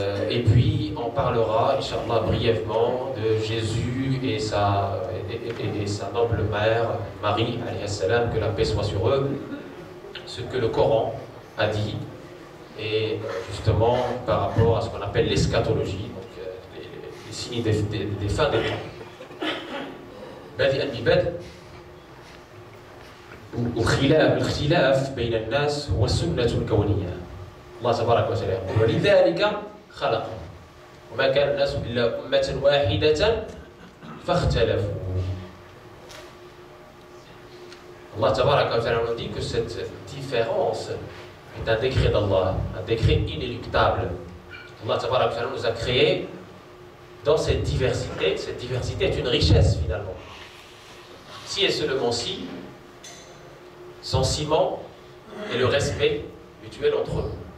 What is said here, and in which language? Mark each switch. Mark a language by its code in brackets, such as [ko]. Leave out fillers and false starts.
[fr] Et puis on parlera, Inch'Allah, brièvement de Jésus et sa noble mère, Marie, alayhi salam, que la paix soit sur eux, ce que le Coran a dit, et justement par rapport à ce qu'on appelle l'eschatologie, donc les signes des fins des temps. [ar] الاختلاف بين الناس هو السنة الكونية. الله تبارك وتعالى يقول ولذلك خلقهم وما كان الناس إلا أمة واحدة فاختلفوا. [fr] Allah [ar] تبارك وتعالى [fr] nous dit que cette différence est un décret d'Allah, un décret inéluctable. Allah [ar] تبارك وتعالى [fr] nous a créés dans cette diversité. Cette diversité est une richesse finalement. Si et seulement si, son ciment et le respect mutuel entre eux.